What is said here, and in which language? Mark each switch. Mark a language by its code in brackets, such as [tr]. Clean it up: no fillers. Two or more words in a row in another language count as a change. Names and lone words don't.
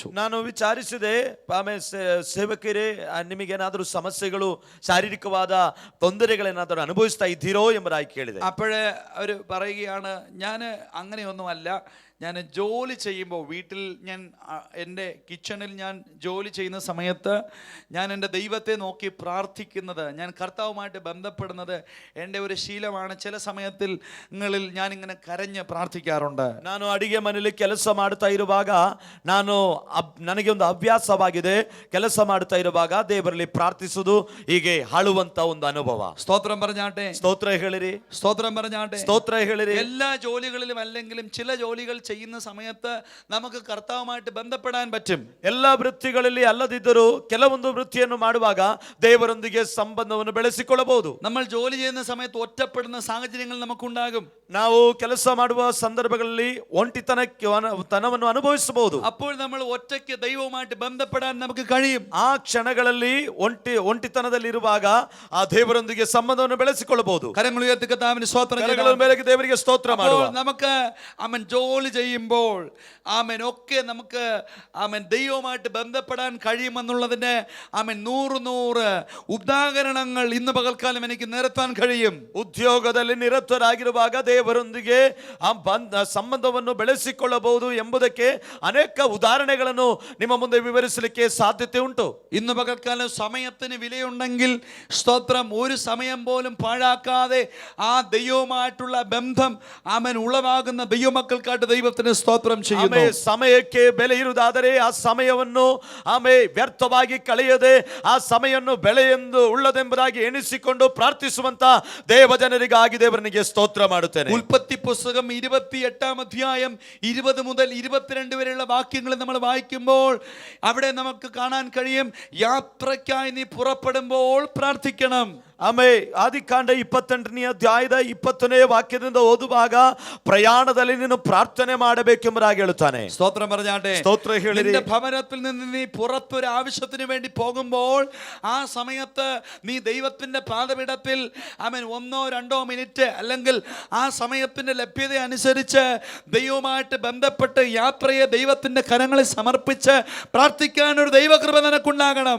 [kn] ನಾನು ವಿಚಾರಿಸಿದೆ, ಆಮೇಲೆ ಸೇವಕರೇ ನಿಮಗೇನಾದರೂ ಸಮಸ್ಯೆಗಳು, ಶಾರೀರಿಕವಾದ ತೊಂದರೆಗಳೇನಾದರೂ ಅನುಭವಿಸ್ತಾ ಇದ್ದೀರೋ ಎಂಬುದಾಗಿ ಕೇಳಿದೆ. [ml] അപ്പോഴേ അവർ പറയുകയാണ്, ഞാൻ അങ്ങനെയൊന്നുമല്ല, ഞാൻ ജോലി ചെയ്യുമ്പോൾ വീട്ടിൽ ഞാൻ എൻ്റെ കിച്ചണിൽ ഞാൻ ജോലി ചെയ്യുന്ന സമയത്ത് ഞാൻ എൻ്റെ ദൈവത്തെ നോക്കി പ്രാർത്ഥിക്കുന്നത്, ഞാൻ കർത്താവുമായിട്ട് ബന്ധപ്പെടുന്നത് എൻ്റെ ഒരു ശീലമാണ്. ചില സമയത്തിൽ ഞാനിങ്ങനെ കരഞ്ഞ് പ്രാർത്ഥിക്കാറുണ്ട്. [kn] ನಾನು ಅಡಿಗೆ ಮನೆಯಲ್ಲಿ ಕೆಲಸ ಮಾಡ್ತಾ ಇರುವಾಗ ನನಗೆ ಒಂದು ಹವ್ಯಾಸವಾಗಿದೆ, ಕೆಲಸ ಮಾಡ್ತಾ ಇರುವಾಗ ದೇವರಲ್ಲಿ ಪ್ರಾರ್ಥಿಸುವುದು, ಹೀಗೆ ಹಾಳುವಂತ ಒಂದು ಅನುಭವ. [ml] സ്തോത്രം പറഞ്ഞാട്ടെ, [kn] ಸ್ತೋತ್ರ ಹೇಳಿರಿ, [ml] സ്തോത്രം പറഞ്ഞാട്ടെ, [kn] ಸ್ತೋತ್ರ ಹೇಳಿರಿ. [ml] എല്ലാ ജോലികളിലും അല്ലെങ്കിലും ചില ജോലികൾ ചെയ്യുന്ന സമയത്ത് നമുക്ക് കർത്താവുമായിട്ട് ബന്ധപ്പെടാൻ പറ്റും. [kn] എല്ലാ ವೃತ್ತಿಗಳಲ್ಲಿ ಅಲ್ಲದಿದ್ದರೂ ಕೆಲವೊಂದು ವೃತ್ತಿಯನ್ನು ಮಾಡುವಾಗ ದೇವರೊಂದಿಗೆ ಸಂಬಂಧವನ್ನು ಬೆಳೆಸಿಕೊಳ್ಳಬಹುದು. [ml] നമ്മൾ ജോലി ചെയ്യുന്ന സമയത്ത് ഒറ്റപ്പെടുന്ന സാഹചര്യങ്ങൾ നമുക്കുണ്ടാകും. [kn] ನಾವು ಕೆಲಸ ಮಾಡುವ ಸಂದರ್ಭಗಳಲ್ಲಿ ಒಂಟಿತನವನ್ನು ಅನುಭವಿಸಬಹುದು. [ml] അപ്പോൾ നമ്മൾ ഒറ്റയ്ക്ക് ദൈവവുമായിട്ട് ബന്ധപ്പെടാൻ നമുക്ക് കഴിയും. [kn] ಆ ಕ್ಷಣಗಳಲ್ಲಿ ಒಂಟಿತನದಲ್ಲಿರುವಾಗ ಆ ದೇವರೊಂದಿಗೆ ಸಂಬಂಧವನ್ನು ಬೆಳೆಸಿಕೊಳ್ಳಬಹುದು. [ml] കരങ്ങൾ ഉയർത്തി കർത്താവിന് സ്തോത്രം [kn] ಕರಗಳ ಮೇಲೆ ದೇವರಿಗೆ ಸ್ತೋತ್ರ ಮಾಡುವ. [ml] നമുക്ക് ജോലി ചെയ്യുമ്പോൾ ഒക്കെ നമുക്ക് ദൈവവുമായിട്ട് ബന്ധപ്പെടാൻ കഴിയുമെന്നുള്ളതിന്റെ 100 ഉദാഹരണങ്ങൾ ഇന്ന് പകൽക്കാലം എനിക്ക് നിരത്താൻ കഴിയും. [kn] ಉದ್ಯೋಗದಲ್ಲಿ ನಿರತರಾಗಿರುವಾಗ ದೇವರೊಂದಿಗೆ ಸಂಬಂಧವನ್ನು ಬೆಳೆಸಿಕೊಳ್ಳಬಹುದು ಎಂಬುದಕ್ಕೆ ಅನೇಕ ಉದಾಹರಣೆಗಳನ್ನು ನಿಮ್ಮ ಮುಂದೆ ವಿವರಿಸಲಿಕ್ಕೆ ಸಾಧ್ಯತೆ ಉಂಟು. [ml] ഇന്ന് പകൽക്കാലം സമയത്തിന് വിലയുണ്ടെങ്കിൽ സ്തോത്രം, ഒരു സമയം പോലും പാഴാക്കാതെ ആ ദൈവവുമായിട്ടുള്ള ബന്ധം ഉളവാകുന്ന ദൈവമക്കൾക്കായിട്ട് ദൈവത്തിന് സ്തോത്രം ചെയ്യുന്നു. [kn] ಸಮಯಕ್ಕೆ ಬೆಲೆ ಇರುವುದಾದರೆ ಆ ಸಮಯವನ್ನು ವ್ಯರ್ಥವಾಗಿ ಕಳೆಯದೆ ಆ ಸಮಯವನ್ನು ಬೆಲೆಯೆಂದು ಉಳ್ಳದೆಂಬುದಾಗಿ ಎಣಿಸಿಕೊಂಡು ಪ್ರಾರ್ಥಿಸುವಂತ ದೇವ ಜನರಿಗಾಗಿ ದೇವರನಿಗೆ ಸ್ತೋತ್ರ ಮಾಡುತ್ತೇನೆ. [ml] ഉൽപ്പത്തി പുസ്തകം 28-ാം അധ്യായം 20 മുതൽ 22 വരെയുള്ള വാക്യങ്ങൾ നമ്മൾ വായിക്കുമ്പോൾ അവിടെ നമുക്ക് കാണാൻ കഴിയും, യാത്രയ്ക്കായി നീ പുറപ്പെടുമ്പോൾ പ്രാർത്ഥിക്കണം. [kn] ಆದಿಕಾಂಡ 28ನೇ ಅಧ್ಯಾಯದ 20ನೇ ವಾಕ್ಯದಿಂದ ಓದುವಾಗ ಪ್ರಯಾಣದಲ್ಲಿ ನೀನು ಪ್ರಾರ್ಥನೆ ಮಾಡಬೇಕೆಂಬುದಾಗಿ ಹೇಳುತ್ತಾನೆ. [ml] സ്തോത്രം പറഞ്ഞാട്ടെ, [kn] സ്തോತ್ರ ಹೇಳಿರಿ. [ml] നിന്റെ ഭവനത്തിൽ നിന്ന് നീ പുറത്തൊരു ആവശ്യത്തിന് വേണ്ടി പോകുമ്പോൾ ആ സമയത്ത് നീ ദൈവത്തിന്റെ പാദപീഠത്തിൽ 1-2 മിനിറ്റ് അല്ലെങ്കിൽ ആ സമയത്തിന്റെ ലഭ്യത അനുസരിച്ച് ദൈവവുമായിട്ട് ബന്ധപ്പെട്ട് യാത്രയെ ദൈവത്തിന്റെ കരങ്ങളിൽ സമർപ്പിച്ച് പ്രാർത്ഥിക്കാൻ ഒരു ദൈവകൃപ നിനക്കുണ്ടാകണം.